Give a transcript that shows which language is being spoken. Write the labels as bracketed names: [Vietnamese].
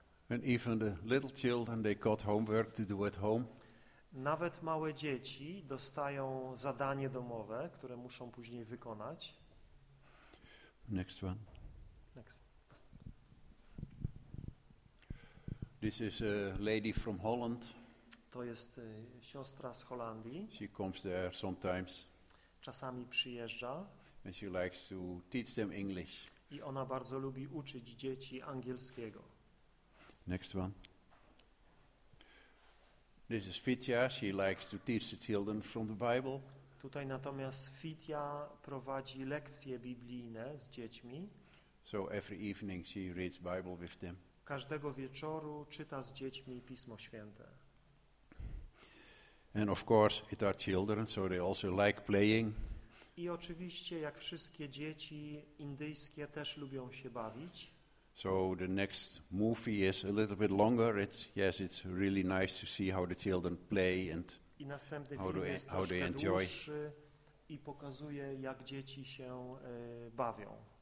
[English] And even the little children, they got homework to do at home. [Polish] Nawet małe dzieci dostają zadanie domowe, które muszą później wykonać. [English] Next one. Next. This is a lady from Holland. [Polish] To jest siostra z Holandii. [English] She comes there sometimes. [Polish] Czasami przyjeżdża. [English] And she likes to teach them English. [Polish] I ona bardzo lubi uczyć dzieci angielskiego. [English] Next one. This is Fitya. She likes to teach the children from the Bible. [Polish] Tutaj natomiast Fitya prowadzi lekcje biblijne z dziećmi. [English] So every evening she reads Bible with them. [Polish] Każdego wieczoru czyta z dziećmi Pismo Święte. [English] And of course it are children, so they also like playing. [Polish] I oczywiście, jak wszystkie dzieci indyjskie, też lubią się bawić. [English] So the next movie is a little bit longer. It's really nice to see how the children play and [Polish] I następny film jest troszkę dłuższy i pokazuje, jak dzieci się bawią.